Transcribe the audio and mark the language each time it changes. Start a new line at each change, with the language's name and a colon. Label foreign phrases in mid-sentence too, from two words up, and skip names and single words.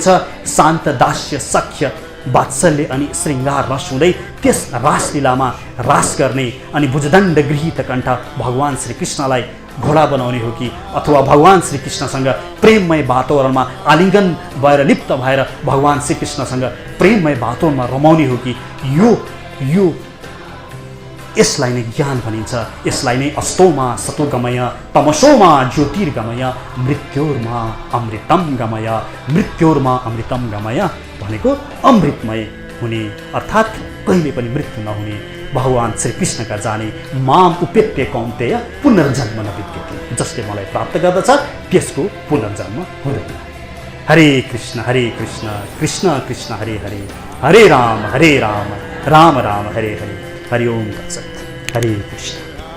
Nepali: शान्त दास्य सख्य वात्सल्य अनि श्रृङ्गार रस हुँदै त्यस रासलीलामा रास गर्ने अनि भुजदण्ड गृहीत कण्ठ भगवान् श्रीकृष्णलाई घोडा बनाउने हो कि अथवा भगवान् श्रीकृष्णसँग प्रेममय वातावरणमा आलिङ्गन भएर लिप्त भएर भगवान् श्रीकृष्णसँग प्रेममय वातावरणमा रमाउने हो कि यो यसलाई नै ज्ञान भनिन्छ। यसलाई नै
Sanskrit: अस्तोमा सतोगमय तमसोमा ज्योतिर्गमय मृत्योर्मा अमृतम गमय। मृत्योर्मा अमृतम गमय
Nepali: भनेको अमृतमय हुने, अर्थात् कहिले पनि मृत्यु नहुने, भगवान् श्रीकृष्णका जाने।
Sanskrit: माम उपेत्य कौन्तेय पुनर्जन्म न विद्यते।
Nepali: जसले मलाई प्राप्त गर्दछ त्यसको पुनर्जन्म हुँदैन।
Sanskrit: हरे कृष्ण कृष्ण कृष्ण हरे हरे, हरे राम राम राम हरे हरे। हरि ओम तत्सत्। हरे कृष्ण।